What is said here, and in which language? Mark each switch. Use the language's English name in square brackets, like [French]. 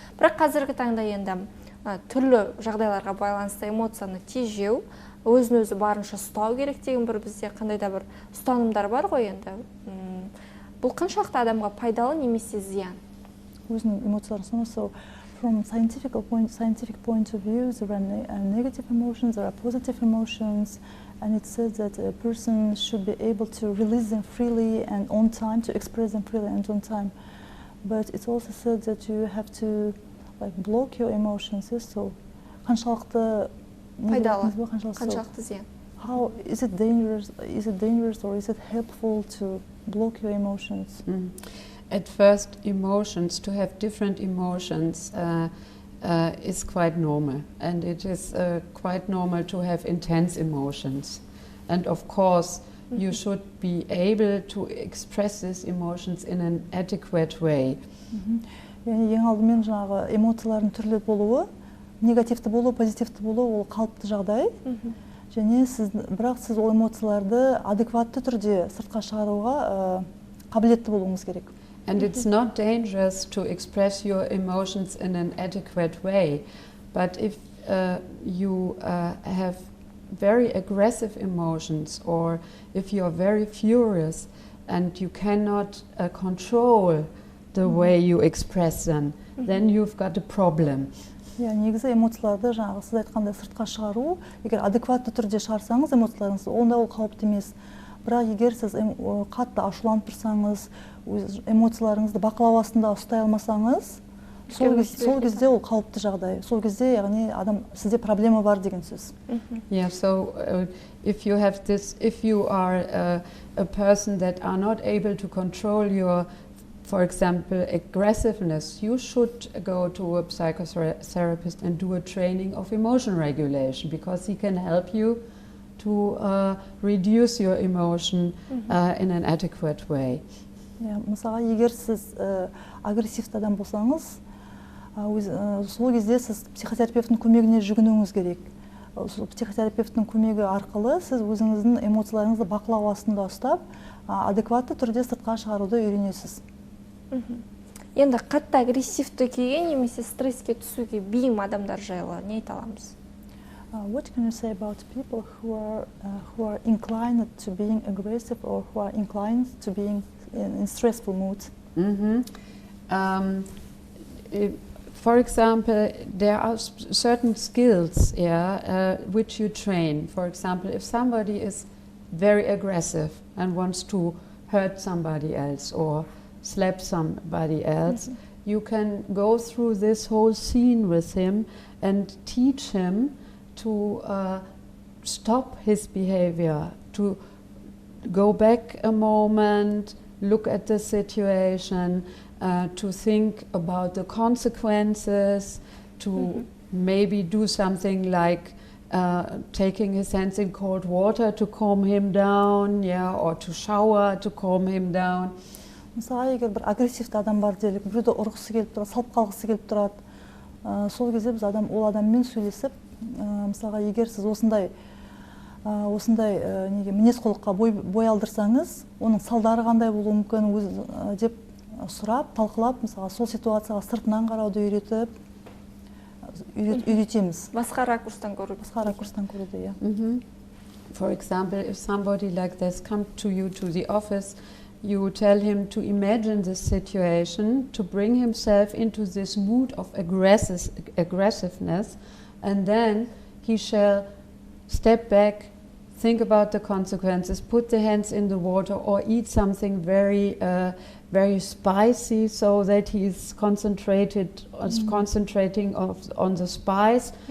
[Kazakh] Бірақ қазіргі таңда енді түрлі жағдайларға байланысты эмоцияны тежеу, өзін-өзі барынша ұстау керек деген бір бізде қандай да бір ұстанымдар бар ғой енді. Бұл қаншалықты адамға пайдалы немесе зиян? Өзінің эмоцияларын ұстау. [English] From scientific point of view, there are negative emotions, there are positive emotions, and it says that a person should be able to release them freely and on time, to express them freely and on time. But it's also said that you have to block your emotions. [Kazakh] So, қаншалықты пайдалы, қаншалықты зиян? [English] How is it dangerous? Is it dangerous or is it helpful to block your emotions? At first, emotions, to have different emotions is quite normal, and it is quite normal to have intense emotions. And of course, you should be able to express these emotions in an adequate way. [Kazakh] Ең алдымен жаңағы эмоциялардың түрлі болуы, негативті болу, позитивті болу, ол қалыпты жағдай. Және бірақ сіз ол эмоцияларды адекватты түрде сыртқа шығаруға қабілетті болуыңыз керек. [English] And it's not dangerous to express your emotions in an adequate way. But if you have very aggressive emotions, or if you are very furious and you cannot control the way you express them, then you've got a problem. [Kazakh] Негізі эмоцияларды жаңағы сіз айтқандай сыртқа шығару, егер адекватты түрде шығарсаңыз эмоцияларыңызды, онда ол қауіпті емес. Бірақ егер сіз қатты ашуланып тұрсаңыз, эмоцияларыңызды бақылау астында ұстай алмасаңыз, сол кезде ол қауіпті жағдай. Сол кезде яғни адам сізде проблема бар деген сөз. [English] Yeah, so if you have this, if you are a person that are not able to control your, for example, aggressiveness, you should go to a psychotherapist and do a training of emotion regulation, because he can help you to reduce your emotion in an adequate way. [Kazakh] Мысалға, егер сіз агрессивті адам болсаңыз, сол кезде сіз психотерапевттің көмегіне жүгінуіңіз керек. Психотерапевттің көмегі арқылы сіз өзіңіздің эмоцияларыңызды бақылау астында ұстап, адекватты түрде сыртқа шығаруды үйренесіз. Енді қатты агрессивті күйге немесе стресске түсуге бейім адамдар жайлы не айта аламыз? [English] What can you say about people who are inclined to being aggressive, or who are inclined to being in stressful mood? For example, there are certain skills, which you train. For example, if somebody is very aggressive and wants to hurt somebody else or slap somebody else, you can go through this whole scene with him and teach him to stop his behavior, to go back a moment, look at the situation, to think about the consequences, to maybe do something like taking his hands in cold water to calm him down, or to shower to calm him down. [Kazakh] Мысалға, егер бір агрессивті адам бар делік, біреуді ұрғысы келіп тұрады, салып қалғысы келіп тұрады, сол кезде біз ол адаммен сөйлесіп, мысалға, егер сіз осындай мінез құлыққа бой алдырсаңыз, оның салдары қандай болуы мүмкін деп сұрап, талқылап, мысалға, сол ситуацияға сыртынан қарауды үйретеміз. Басқа ракурстан көруді, иә. [English] For example, if somebody like this comes to you to the office, you tell him to imagine this situation, to bring himself into this mood of aggressiveness, and then he shall step back, think about the consequences, put the hands in the water, or eat something very spicy, so that he's concentrating on the spice.